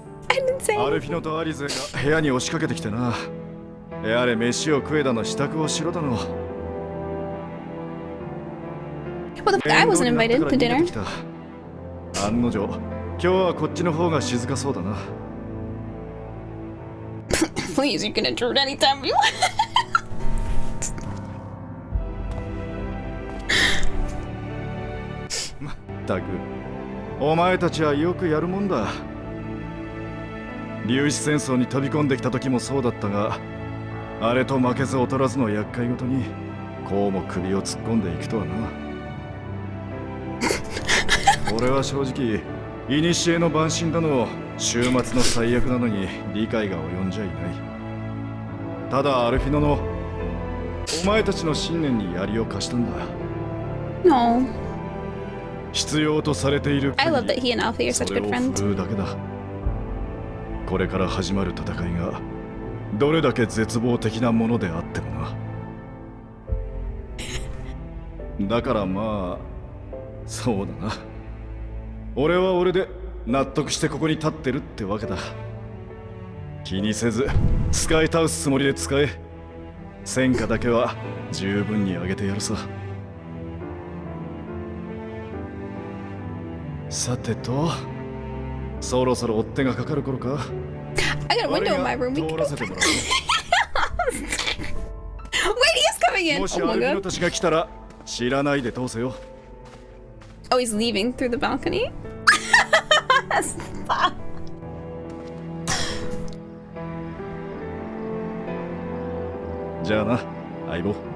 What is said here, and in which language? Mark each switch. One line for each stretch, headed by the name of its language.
English: I didn't say anything.
Japanese: アルフィノとアリゼが部屋に押しかけてきてな。やれ飯を食えだの支度をしろだの。
English: Well, I wasn't invited to dinner.
Japanese: 案の定、今日はこっちの方が静かそうだな。
English: Please, you can intrude anytime you want.
Japanese: まったく、お前たちはよくやるもんだ。粒子戦争に飛び込んできた時もそうだったが、あれと負けず劣らずの厄介ごとに、こうも首を突っ込んでいくとはな。俺は正直、古の晩神だの、終末の最悪なのに理解が及んじゃいない。ただアルフィノの、お前たちの信念に槍を貸したんだ。
English: No.
Japanese: 必要とされている。
English: I love that he and Alfie are such good friends.
Japanese: それを振るうだけだ。これから始まる戦いが、どれだけ絶望的なものであってもな。だからまあ、そうだな。俺は俺で納得してここに立ってるってわけだ。気にせず使い倒すつもりで使え。戦果だけは十分に上げてやるさ。さてと、そろそろ追っ手がかかる頃か。
English: I got a window in my room. We can open. Wait, he's coming in.
Japanese: もしアルフィノたちが来たら知らないで通せよ。
English: Oh, he's leaving through the balcony? Stop. Jana, Aibo.